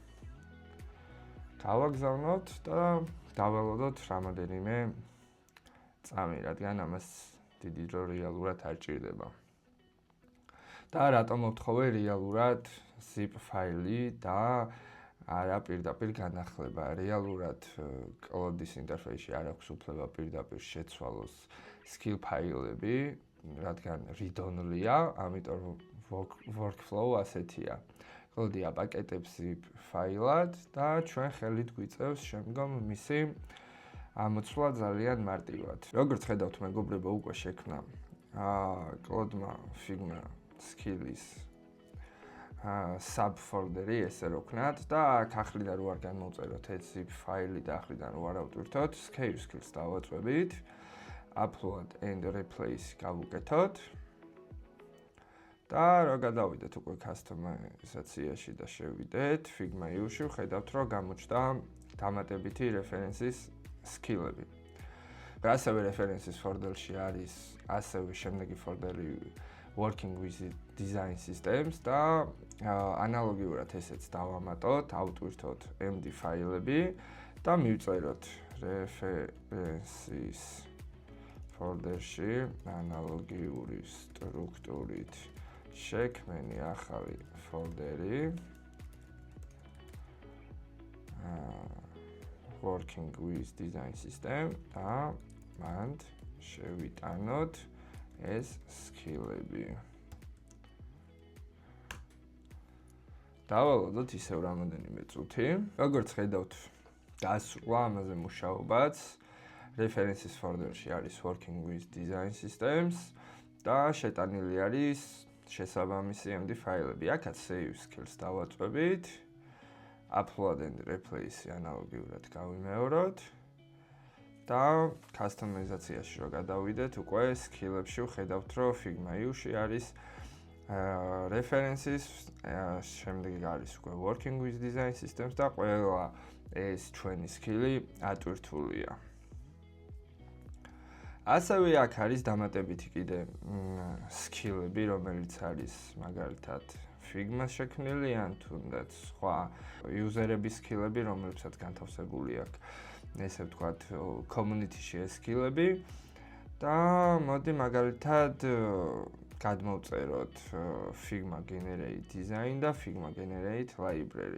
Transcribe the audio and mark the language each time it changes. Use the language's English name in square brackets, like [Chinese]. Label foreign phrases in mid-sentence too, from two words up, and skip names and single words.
[Georgian] დავაგზავნოთ და დაველოდოთ რამოდენიმე წამი, რადგან ამას დიდი დრო რეალურად არ ჭირდება. და რატომ მოთხოვე რეალურად zip ფაილი და არა პირდაპირ განახლება. რეალურად Cloud-ის ინტერფეისში არ აქვს უფლება პირდაპირ შეცვალოს skill ფაილები, რადგან read-only-ია, ამიტომ workflow ასეთია. Cloud-ი აპაკეტებს zip ფაილად და ჩვენ ხელით გვიწევს შემდგომ მისი ამოცვლა ძალიან მარტივად. როგორც ხედავთ, მეგობრებო, უკვე შექმნა Cloud-მა Figma skill-ის subfolder-ი, ესე რო ვქნათ და აქ ახლიდან რო არ განმოვწეროთ ეს zip ფაილი და ახლიდან რო არ ავტვირთოთ, [English] scale skills [Georgian] დავაწვევით, [English] upload and replace [Georgian] გავუკეთოთ და რო გადავიდეთ უკვე customization-ში და შევიდეთ Figma U-ში, ხედავთ რომ გამოჩნდა დამატებითი [English] references skill- [Georgian] ები. ასევე [English] references folder- [Georgian] ში არის ასევე შემდეგი folder-ი [English] working with design systems [Georgian] და ანალოგიურად ესეც დავამატოთ, ავტვირთოთ MD ფაილები და მივწეროთ [English] references folder- [Georgian] ში ანალოგიური სტრუქტურით შექმნილი ახალი folder-ი [English] working with design system [Georgian] და მან შევიტანოთ ეს skill-ები. დავალოდოთ ისევ რამოდენიმე წუთი. როგორც ხედავთ, დასრულა ამაზე მუშაობაც. [English] References folder- [Georgian] ში არის [English] working with design systems [Georgian] და შეტანილი არის შესაბამისი MD ფაილები. აქაც [English] save skills [Georgian] დავაწვევით. [English] Upload and replace [Georgian] ანალოგიურად გავიმეოროთ. და customization-ში რო გადავიდეთ, უკვე skill-ებში ვხედავთ, რომ Figma U-ში არის references, შემდეგი არის უკვე [English] working with design systems [Georgian] და ყველა ეს ჩვენი skill-ი ატვირთულია. ასევე აქ არის დამატებითი კიდე skill-ები, რომელიც არის მაგალითად Figma-ს შექმნილი ან თუნდაც სხვა user-ების skill-ები, რომლებსაც განთავსებული აქვს ესე ვთქვათ, community-ში ეს skill-ები და მოდი მაგალითად გადმოვწეროთ Figma Generate Design და Figma Generate Library.